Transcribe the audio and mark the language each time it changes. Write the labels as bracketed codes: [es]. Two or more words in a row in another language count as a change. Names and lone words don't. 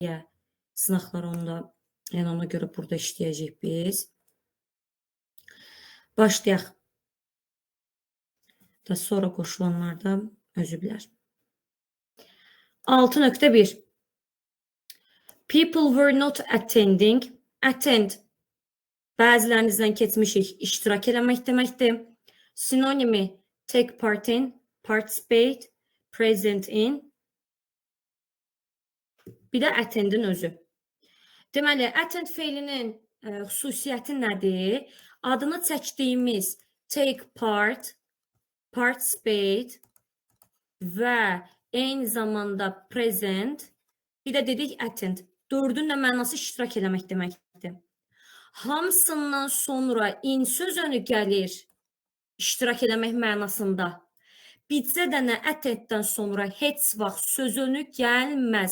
[az] sınaqlar onda, yəni ona görə burada işləyəcək biz. Başlayaq. Da sonra qoşulanlar da özü bilər. [en] 6.1 People were not attending. [az] Attend bəzilərinizdən keçmişik, iştirak eləmək deməkdir. [en] Sinonimi take part in, participate, present in. [az] Bir də attendin özü. Deməli, attend feilinin xüsusiyyəti nədir? Adını çəkdiyimiz [en] take part, [az] participate və eyni zamanda present, bir də dedik attend. Dördün də mənası iştirak eləmək deməkdir. Hamısından sonra in sözünü gəlir iştirak eləmək mənasında. Bitsə də nə attenddən sonra heç vaxt sözünü gəlməz.